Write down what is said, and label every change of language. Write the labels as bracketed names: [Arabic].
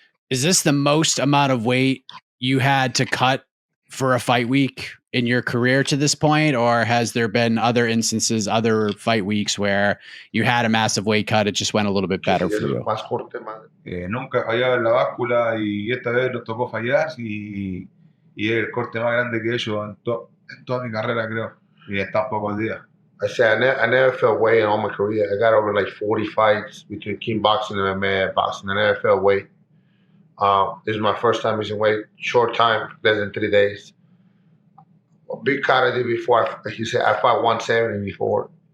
[English] Is this the most amount of weight you had to cut for a fight week in your career to this point, or has there been other instances, other fight weeks where you had a massive weight cut, it just went a little bit better for you? [Spanish] Nunca fallaba en la báscula y esta vez nos tocó fallar y es el corte más grande que he hecho en toda mi carrera, creo, y en tan pocos días. [English] I said I never felt weight in all my career. I got over like 40 fights between kickboxing and MMA boxing. I never felt weight. This is my first time missing weight, short time, less than 3 days. Big Cat I did before. He said I fought 170 before.